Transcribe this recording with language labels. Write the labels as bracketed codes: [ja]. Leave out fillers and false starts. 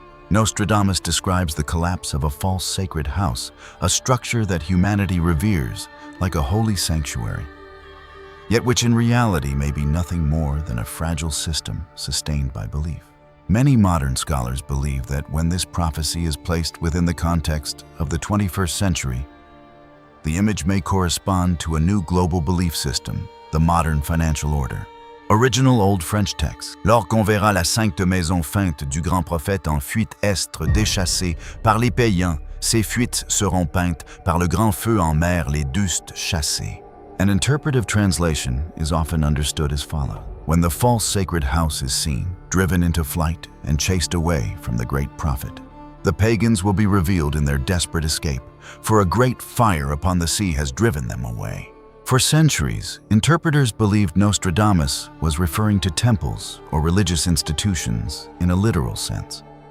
[en] Nostradamus describes the collapse of a false sacred house, a structure that humanity reveres like a holy sanctuary, yet which in reality may be nothing more than a fragile system sustained by belief. Many modern scholars believe that when this prophecy is placed within the context of the 21st century, the image may correspond to a new global belief system, the modern financial order. Original Old French text. [fr] Lorsqu'on verra la sainte maison feinte du grand prophète en fuite estre déchassée par les païens, ces fuites seront peintes par le grand feu en mer les dustes chassés. [en] An interpretive translation is often understood as follows. When the false sacred house is seen, driven into flight and chased away from the great prophet, the pagans will be revealed in their desperate escape, for a great fire upon the sea has driven them away. For centuries, interpreters believed Nostradamus was referring to temples or religious institutions in a literal sense.